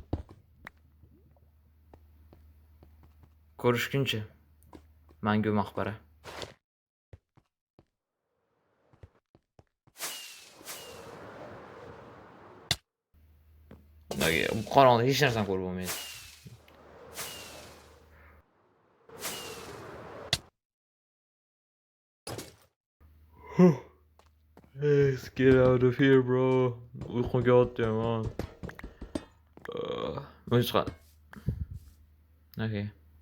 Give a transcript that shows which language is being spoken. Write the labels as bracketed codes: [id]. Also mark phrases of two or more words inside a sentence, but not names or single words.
[uz] Ko'rishguncha. Mangu maqbara. Qorong'ida hech narsani ko'rib bo'lmaydi. [en] Let's get out of here, bro. [uz] Uyqum kelyapti, man. Buncha. Okay.